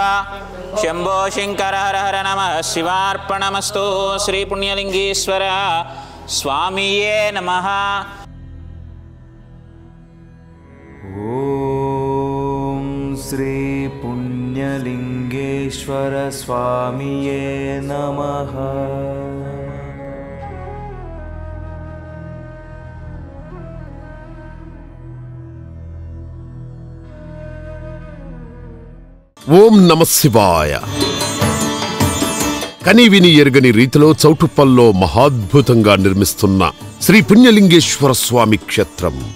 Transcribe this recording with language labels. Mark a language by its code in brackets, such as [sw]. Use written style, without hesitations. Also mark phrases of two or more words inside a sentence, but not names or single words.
[sa] शम्भो शङ्कर हर हर नमः शिवार्पणमस्तु। श्री पुण्यलिंगेश्वर स्वामिये नमः। श्री पुण्यलिंगेश्वर स्वामिये नमः। ఓం నమ శివాయ. [te] కనివిని ఎరుగని రీతిలో చౌటుప్పల్లో మహాద్భుతంగా నిర్మిస్తున్న శ్రీ పుణ్యలింగేశ్వర స్వామి క్షేత్రం.